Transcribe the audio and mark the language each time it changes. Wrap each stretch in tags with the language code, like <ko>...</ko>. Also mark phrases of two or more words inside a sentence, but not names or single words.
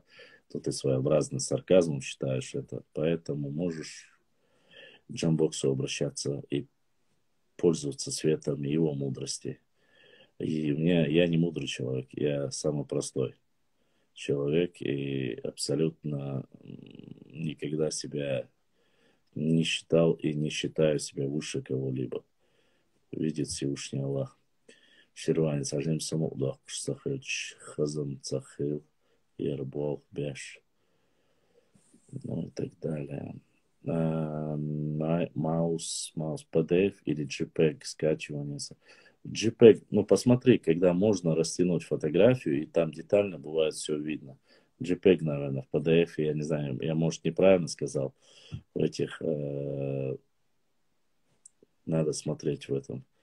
<ru>То ты своеобразным сарказмом считаешь это. Поэтому можешь к Джамбоксу обращаться и пользоваться светом его мудрости. И я не мудрый человек, я самый простой человек и абсолютно никогда себя не считал и не считаю себя выше кого-либо. Видит Всевышний Аллах. Ширвани сажим саму удах сахыч хазам цахил ербол беш. Ну и так далее. Маус PDF или JPEG скачивание. JPEG, ну посмотри, когда можно растянуть фотографию, и там детально бывает все видно. JPEG, наверное, в PDF, я не знаю, я, может, неправильно сказал, в этих, надо смотреть в этом.</ru>